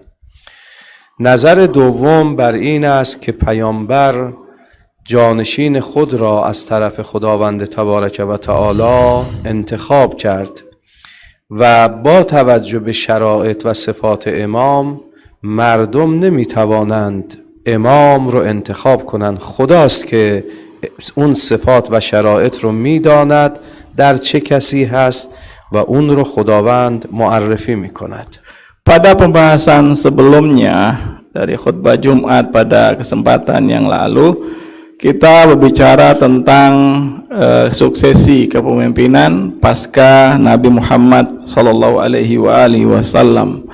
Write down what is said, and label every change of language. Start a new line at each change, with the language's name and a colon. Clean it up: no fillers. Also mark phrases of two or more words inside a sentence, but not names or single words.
Persian: نظر دوم بر این است که پیامبر جانشین خود را از طرف خداوند
Arabic: تبارک و تعالی
Persian: انتخاب کرد و با توجه به شرایط و صفات امام مردم نمیتوانند امام رو انتخاب کنند. خداست که اون صفات و شرایط رو میداند در چه کسی هست و اون رو خداوند معرفی میکند.
Indonesian: Pada pembahasan sebelumnya dari khutbah Jumat pada kesempatan yang lalu, kita berbicara tentang suksesi kepemimpinan pasca Nabi Muhammad SAW.